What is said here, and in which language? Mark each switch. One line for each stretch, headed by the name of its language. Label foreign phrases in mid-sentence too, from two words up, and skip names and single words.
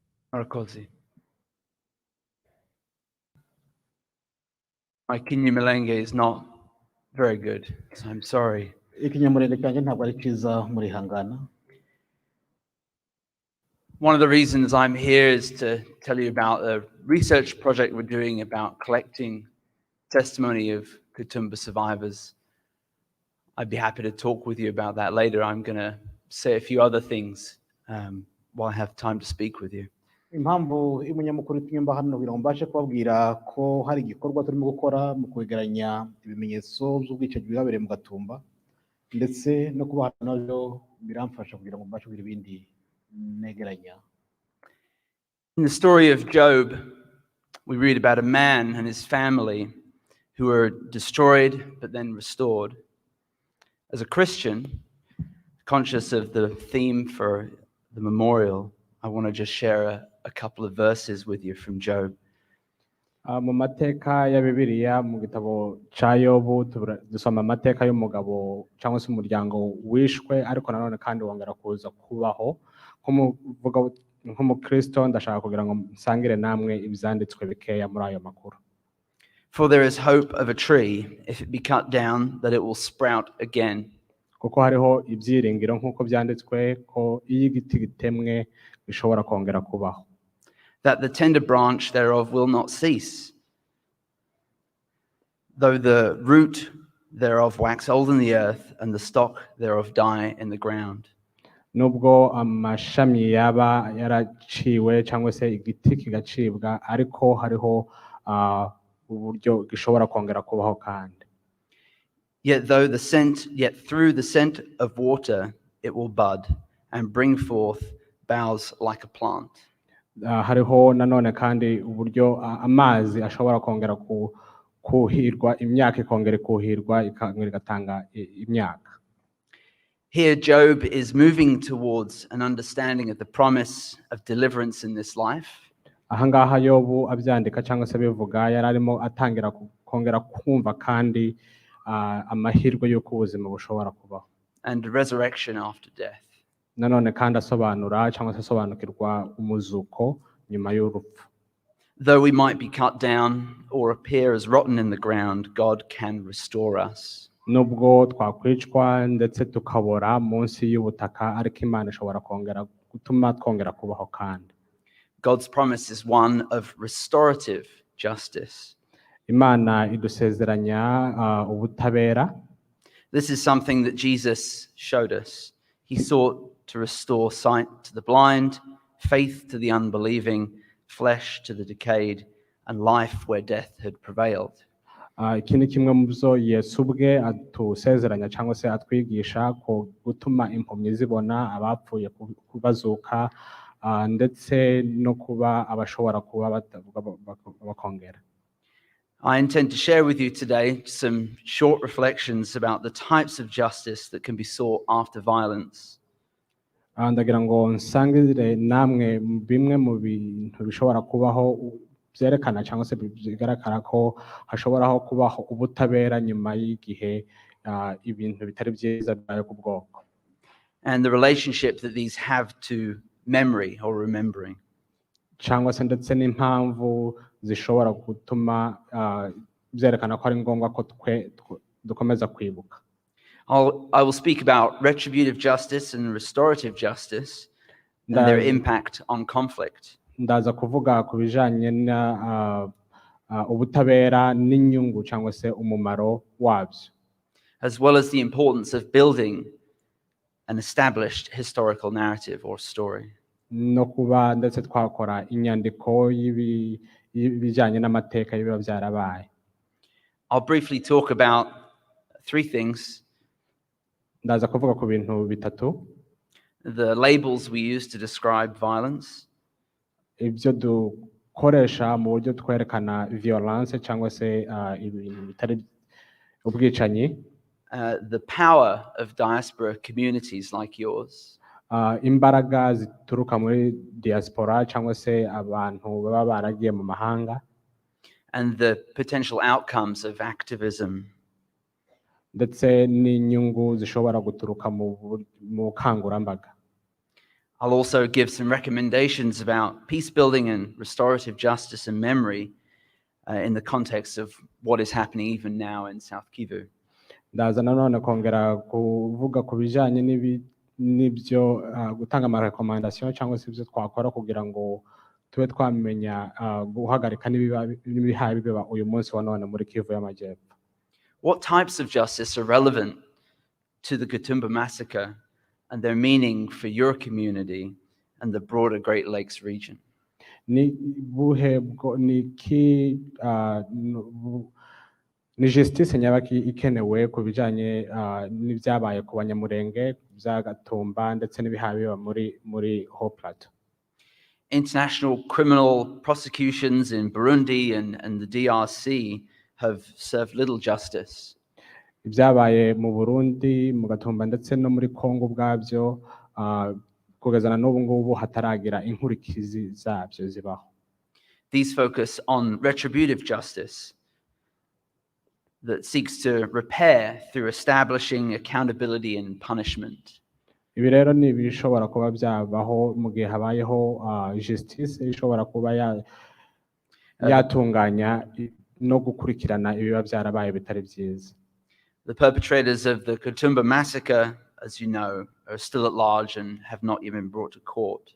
Kinyarwanda: Murakoze.
English: My Kinyamulenge is not very good, so I'm sorry.
Kinyarwanda: ikinyamurenge cyanjye ntabwo ari cyiza murihangana.
English: One of the reasons I'm here is to tell you about a research project we're doing about collecting testimony of Gatumba survivors. I'd be happy to talk with you about that later. I'm going to say a few other things while I have time to speak with you.
Kinyarwanda: Impamvu y'umunyamukuru itumye hano kugira ngo mbashe kubabwira ko hari igikorwa turimo gukora mu kwegeranya ibimenyetso by'ubwicanyi bwabereye mu Gatumba ndetse no kuba nabyo biramfasha kugira ngo mbashe kugira ibindi negeranya.
English: In the story of Job, we read about a man and his family who were destroyed but then restored. As a Christian, conscious of the theme for the memorial, I want to just share a couple of verses with you from Job.
Kinyarwanda: Mu mateka ya Bibiliya mu gitabo cya Yobu dusoma amateka y'umugabo cyangwa se umuryango wishwe ariko nanone kandi wongera kuza kubaho. Nk'umukristo ndashaka kugira ngo nsangire namwe ibyanditswe bikeya muri ayo makuru.
English: For there is hope of a tree, if it be cut down, that it will sprout again.
Kinyarwanda: Kuko hariho ibyiringiro nk'uko byanditswe ko iyo igiti gitemwe bishobora kongera kubaho.
English: That the tender branch thereof will not cease, though the root thereof wax old in the earth, and the stock thereof die in the ground.
Kinyarwanda: Nubwo amashami yaba yaraciwe cyangwa se igiti kigacibwa ariko hariho uburyo gishobora kongera kubaho kandi.
English: Yet through the scent of water it will bud and bring forth boughs like a plant.
Kinyarwanda: Hariho nanone kandi uburyo amazi ashobora kongera kuhirwa imyaka ikongera kuhirwa igatanga imyaka.
English: Here Job is moving towards an understanding of the promise of deliverance in this life.
Kinyarwanda: Ahangaha Yobu abyandika cyangwa se bivuga yararimo atangira kongera kumva kandi amahirwe y'uko ubuzima bushobora kubaho.
English: And resurrection after death.
Kinyarwanda: Nanone kandi asobanura cyangwa se asobanukirwa umuzuko nyuma y'urupfu.
English: Though we might be cut down or appear as rotten in the ground, God can restore us.
Kinyarwanda: Nubwo twakwicwa ndetse tukabora munsi y'ubutaka ariko Imana ishobora kongera gutuma twongera kubaho kandi.
English: God's promise is one of restorative justice.
Kinyarwanda: Imana idusezeranya ubutabera.
English: This is something that Jesus showed us. He sought to restore sight to the blind, faith to the unbelieving, flesh to the decayed, and life where death had prevailed.
Kinyarwanda: Iki ni kimwe mu byo Yesu ubwe atusezeranya cyangwa se atwigisha ko gutuma impumyi zibona, abapfuye bazuka ndetse no kuba abashobora kuba batavuga bakongera.
English: I intend to share with you today some short reflections about the types of justice that can be sought after violence.
Kinyarwanda: Ndagira ngo nsangire namwe bimwe mu bintu bishobora kubaho byerekana cyangwa se bigaragara ko hashobora kubaho ubutabera nyuma y'igihe ibintu bitari byiza byayo ku bwoko.
English: And the relationship that these have to memory or remembering.
Kinyarwanda: Cyangwa se ndetse n'impamvu zishobora gutuma byerekana ko ari ngombwa ko dukomeza kwibuka.
English: I will speak about retributive justice and restorative justice and their impact on conflict.
Kinyarwanda: Ndaza kuvuga ku bijanye na ubutabera n'inyungu cyangwa se umumaro wabyo.
English: As well as the importance of building an established historical narrative or story.
Kinyarwanda: No kuba ndetse twakora inyandiko y'ibijanye n'amateka y'ibiba byarabaye.
English: I'll briefly talk about three things.
Kinyarwanda: Ndaza kuvuga ku bintu bitatu.
English: The labels we use to describe violence.
Kinyarwanda: Ibyo dukoresha mu buryo twerekana violence cyangwa se ibintu bitari ubwicanyi.
English: The power of diaspora communities like yours.
Kinyarwanda: Imbaraga zituruka muri diaspora cyangwa se abantu baba baragiye mu mahanga.
English: And the potential outcomes of activism.
Kinyarwanda: Ndetse n'inyungu zishobora guturuka mu bukangurambaga.
English: I'll also give some recommendations about peace building and restorative justice and memory in the context of what is happening even now in South Kivu.
Kinyarwanda: ndaza nanone kongera kuvuga ku bijyanye n'ibyo gutanga amarekomandasiyo cyangwa se ibyo twakora kugira ngo tube twamenya guhagarika n'ibihaye biba uyu munsi wa none muri Kivu y'Amajyepfo.
English: What types of justice are relevant to the Gatumba massacre and their meaning for your community and the broader Great Lakes region?
Kinyarwanda: Ni justice nyabaki ikenewe ku bijyanye n'ibyabaye ku Banyamulenge bya Gatumba ndetse n'ibihaye biba muri Haut Plateau.
English: International criminal prosecutions in Burundi and the DRC have served little justice.
Kinyarwanda: Ibyabaye mu Burundi, mu Gatumba ndetse no muri Kongo bwabyo kugezana n'ubu ngubu hataragira inkurikizi zabyo zibaho.
English: These focus on retributive justice that seeks to repair through establishing accountability and punishment.
Kinyarwanda: Ibi rero ni ibishobora kuba byabaho mu gihe habayeho justice ishobora kuba yatunganya no gukurikirana ibiba byarabaye bitari byiza.
English: The perpetrators of the Gatumba massacre, as you know, are still at large and have not even been brought to court.